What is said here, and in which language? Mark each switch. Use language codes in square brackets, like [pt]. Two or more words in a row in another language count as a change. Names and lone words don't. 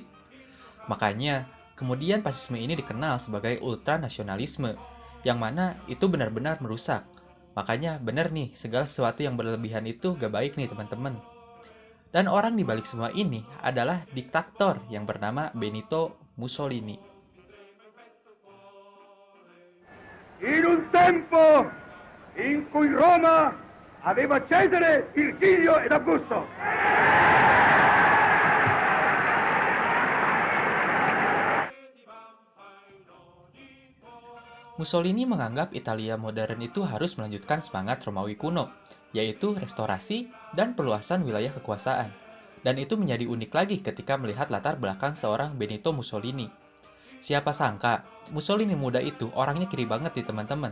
[id] Makanya, kemudian fasisme ini dikenal sebagai ultranasionalisme, yang mana itu benar-benar merusak. Makanya benar nih, segala sesuatu yang berlebihan itu gak baik nih teman-teman. Dan orang di balik semua ini adalah diktator yang bernama Benito Mussolini. [it] In un tempo in cui Roma aveva Cesare, Virgilio ed Augusto. [id] Mussolini menganggap Italia modern itu harus melanjutkan semangat Romawi kuno, yaitu restorasi dan perluasan wilayah kekuasaan. Dan itu menjadi unik lagi ketika melihat latar belakang seorang Benito Mussolini. Siapa sangka, Mussolini muda itu orangnya kiri banget nih teman-teman.